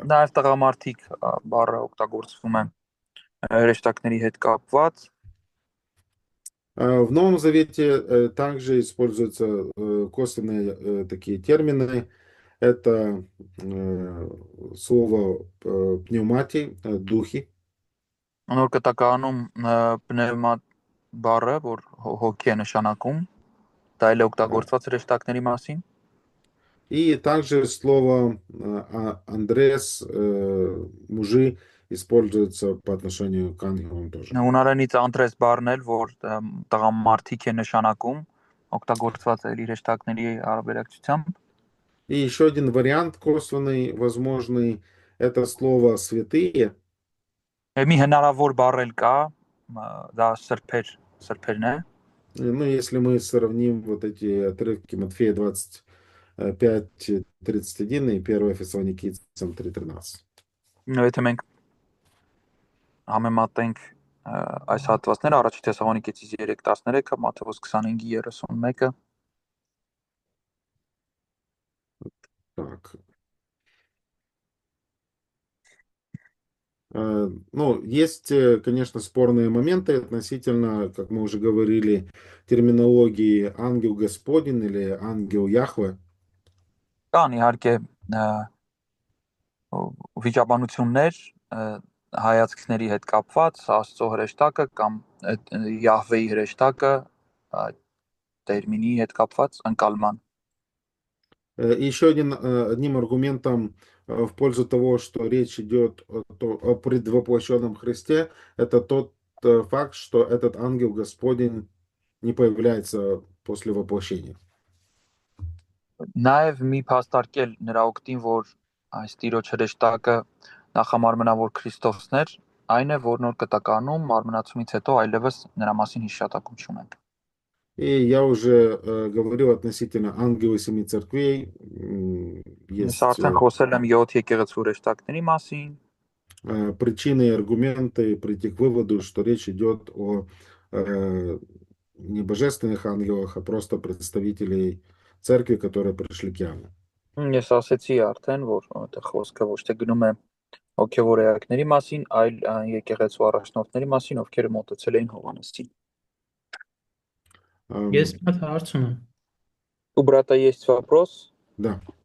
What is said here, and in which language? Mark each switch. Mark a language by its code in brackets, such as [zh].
[hy] Նաև տղամարդիկ բառը օգտագործվում է հրեշտակների հետ կապված։ [ru] В Новом Завете также используются косвенные такие термины. Это слово пневматий, духи. [hy] Նոր կտականում պնևմա բառը, որ հոգի է նշանակում, դա էլ է օգտագործված հրեշտակների մասին։ [ru] И также слово Андрес, мужи, используется по отношению к ангелам тоже. [hy] Հունարենից անտրես բառն էլ, որ տղամարդիկ է նշանակում, օգտագործված է իր հրեշտակների հարաբերակցությամբ։ [ru] И еще один вариант косвенный, возможный, это слово святые. [hy] Մի հնարավոր բառ էլ կա, դա սրբերն է։ [ru] Ну, если мы сравним вот эти отрывки Матфея 25:31 и 1 Фессалоникийцам 3:13. [hy] Եթե մենք համեմատենք այս հատվածները առաջի Թեսաղոնիկեցիս 3:13, Մատթեոս 25:31-ը։ [ru] Так. Ну, есть, конечно, спорные моменты относительно, как мы уже говорили, терминологии ангел Господень или ангел Яхве. [hy] Կան իհարկե վիճաբանություններ հայացքների հետ կապված, Աստծո հրեշտակը կամ Յահվեի հրեշտակը տերմինի հետ կապված ընկալման։ [ru] Еще одним аргументом в пользу того, что речь идет о предвоплощенном Христе, это тот факт, что этот ангел Господень не появляется после воплощения. [hy] Նաև մի փաստարկել նրա օգտին, որ այս Տիրոջ հրեշտակը նախամարմնավոր Քրիստոսն էր, այն է, որ նոր կտականում մարմնացումից հետո այլևս նրա մասին հիշատակում չունենք։ [ru] И я уже говорил относительно ангела семи церквей. Есть [hy] Արդեն խոսել եմ 7 եկեղեցու հրեշտակների մասին։ [ru] причины и аргументы прийти к выводу, что речь идет о не божественных ангелах, а просто представителей церкви, которые пришли к Иоанну. [hy] Ես ասացի արդեն, որ այդտեղ խոսքը ոչ թե գնում է հոգևոր էակների մասին, այլ եկեղեցու առաջնորդների մասին, ովքեր մոտեցել էին Հովհաննեսին։ Ես մի հատ հարց ունեմ։ [ru] У брата есть вопрос? Да.